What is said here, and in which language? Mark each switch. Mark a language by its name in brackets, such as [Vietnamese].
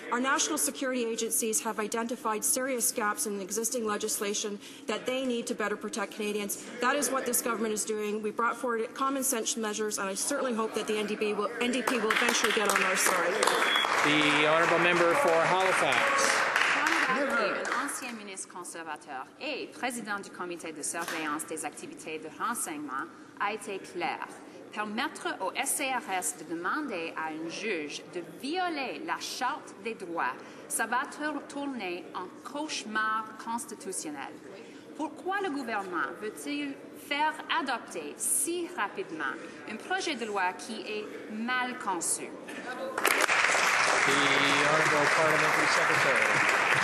[English] Our national security agencies have identified serious gaps in existing legislation that they need to better protect Canadians. That is what this government is doing. We brought forward common sense measures, and I certainly hope that the NDP will eventually get on our side. The honourable member for Halifax. [French] Un ancien ministre conservateur et président du comité de surveillance des activités de renseignement a été clair. Permettre au SCRS de demander à un juge de violer la Charte des droits, ça va tourner en cauchemar constitutionnel. Pourquoi le gouvernement veut-il faire adopter si rapidement un projet de loi qui est mal conçu? [English] The Honourable Parliamentary Secretary.